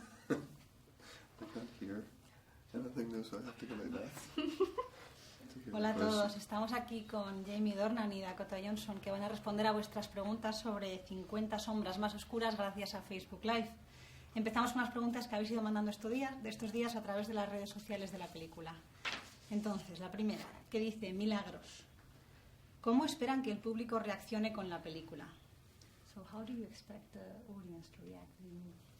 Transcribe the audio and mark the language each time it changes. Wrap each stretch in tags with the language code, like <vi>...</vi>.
<en>I can't hear anything though, so I have to go like that.</en> <es>Hola a todos, estamos aquí con Jamie Dornan y Dakota Johnson que van a responder a vuestras preguntas sobre 50 sombras más oscuras gracias a Facebook Live. Empezamos con las preguntas que habéis ido mandando estos días a través de las redes sociales de la película. Entonces, la primera, que dice Milagros. ¿Cómo esperan que el público reaccione con la película?</es> <en>So, how do you expect the audience to react to the movie?</en>